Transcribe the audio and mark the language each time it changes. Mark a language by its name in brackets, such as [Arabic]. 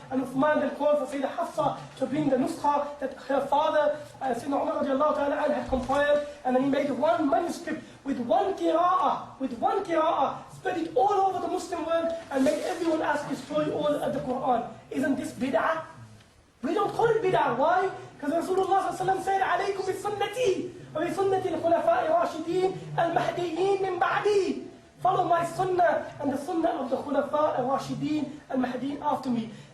[English] And Uthman then called for Sayyidina Hafsa to bring the nuskha that her father, Sayyidina Umar radiallahu ta'ala had compiled, and then he made one manuscript with one qira'ah, spread it all over the Muslim world and made everyone else destroy all of the Quran. Isn't this bid'ah? We don't call it bid'ah. Why? Because Rasulullah said, [Arabic] عليكم بسنتي وبسنة الخلفاء الراشدين المهديين من بعدي. [English] Follow my sunnah and the sunnah of the khulafa al-rashideen al-mahdiin after me.